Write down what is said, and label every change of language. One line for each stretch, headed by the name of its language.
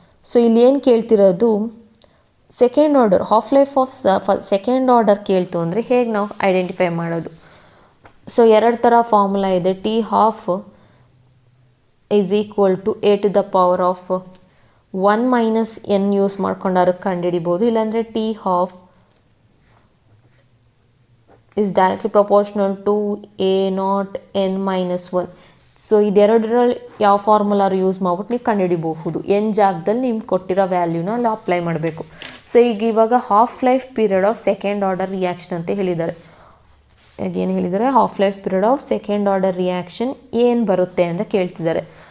Kannada: So ಇಲ್ಲಿ ಏನು ಕೇಳ್ತಿರೋದು? Second order.
English: half life of second order
Kannada: ಕೇಳ್ತು ಅಂದರೆ ಹೇಗೆ ನಾವು ಐಡೆಂಟಿಫೈ ಮಾಡೋದು? ಸೊ 2 ಥರ ಫಾರ್ಮುಲಾ ಇದೆ.
English: T half is equal to a to the power of 1 minus n
Kannada: use ಮಾಡ್ಕೊಂಡಾರು ಕಂಡುಹಿಡಿಬೋದು.
English: ಇಲ್ಲಾಂದರೆ T half is directly proportional to a naught n minus 1.
Kannada: So ಇದೆರಡರಲ್ಲಿ ಯಾವ ಫಾರ್ಮುಲಾರು use ಮಾಡ್ಬಿಟ್ಟು ನೀವು ಕಂಡುಹಿಡಿಬಹುದು. ಎನ್ ಜಾಗದಲ್ಲಿ ನಿಮ್ಗೆ ಕೊಟ್ಟಿರೋ ವ್ಯಾಲ್ಯೂನ ಅಲ್ಲಿ ಅಪ್ಲೈ ಮಾಡಬೇಕು. ಸೊ ಇವಾಗ
English: half life period of second order reaction
Kannada: ಅಂತ ಹೇಳಿದ್ದಾರೆ. ಏನು ಹೇಳಿದ್ದಾರೆ?
English: half life period of second order reaction
Kannada: ಏನು ಬರುತ್ತೆ ಅಂತ ಕೇಳ್ತಿದ್ದಾರೆ.